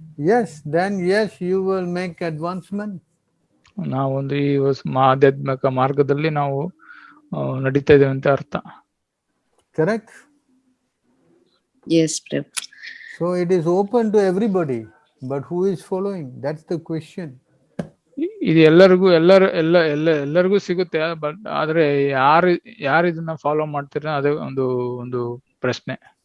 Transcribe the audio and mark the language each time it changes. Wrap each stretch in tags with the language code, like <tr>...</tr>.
<en>Yes, then yes, you will make advancement.</en> <kn>ನಾವೊಂದು ಈ ಆಧ್ಯಾತ್ಮಿಕ ಮಾರ್ಗದಲ್ಲಿ ನಾವು ನಡೀತಾ ಇದ್ದೇವೆ ಅಂತ ಅರ್ಥ.</kn> <en>Correct? Yes, Prabhu. So it is open to everybody, but who is following? That's the question.</en> <kn>ಇದು ಎಲ್ಲರಿಗೂ ಸಿಗುತ್ತೆ, ಬಟ್ ಆದ್ರೆ ಯಾರು ಇದನ್ನ ಫಾಲೋ ಮಾಡ್ತೀರ ಅದೇ ಒಂದು ಪ್ರಶ್ನೆ.</kn>